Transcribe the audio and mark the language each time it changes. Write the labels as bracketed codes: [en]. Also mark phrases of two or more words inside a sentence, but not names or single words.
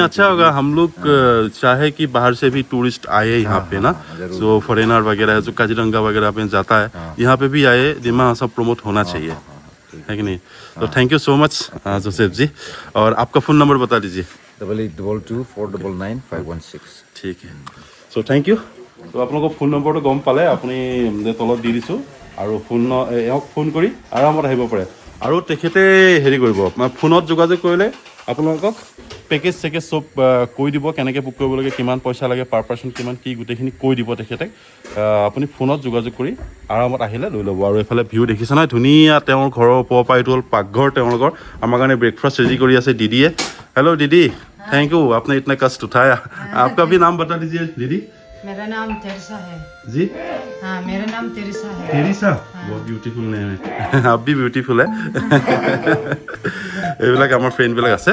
[hi] अच्छा होगा, हम लोग चाहे कि बाहर से भी टूरिस्ट आए यहाँ पे ना, जो फॉरेनर वगैरह है जो काजीरंगा वगैरह पे जाता है यहाँ पे भी आए, दिमा हासा प्रमोट होना चाहिए, है कि नहीं? तो [en] thank you so much [hi] जोसेफ जी। और आपका फ़ोन नंबर बता दीजिए। 8822499516। [as] ঠিক [en] so thank you. [as] তো আপোনালোকৰ ফোন নম্বৰটো গম পালে, আপুনি তলত দি দিছোঁ আৰু এওঁক ফোন কৰি আৰামত আহিব পাৰে। আৰু তেখেতে হেৰি কৰিব, ফোনত যোগাযোগ কৰিলে আপোনালোকক পেকেজ চেকেজ চব কৈ দিব, কেনেকৈ বুক কৰিব লাগে, কিমান পইচা লাগে, [en] per person [as] কিমান কি গোটেইখিনি কৈ দিব তেখেতে। আপুনি ফোনত যোগাযোগ কৰি আৰামত আহিলে লৈ ল'ব। আৰু এইফালে ভিউ দেখিছে নহয়, ধুনীয়া তেওঁৰ ঘৰৰ ওপৰৰ পৰা এইটো হ'ল পাকঘৰ তেওঁলোকৰ। আমাৰ কাৰণে [en] breakfast ready [as] কৰি আছে দিদিয়ে। হেল্ল' দিদি, [hi] थैंक यू आपने इतना कष्ट उठाया। आपका भी नाम बता दीजिए दीदी। मेरा नाम तेरसा है। जी हाँ, मेरा नाम तेरसा है। तेरिसा, बहुत [en] beautiful name [hi] है। आप भी ब्यूटीफुल है। [as] এইবিলাক আমাৰ ফ্ৰেণ্ডবিলাক আছে।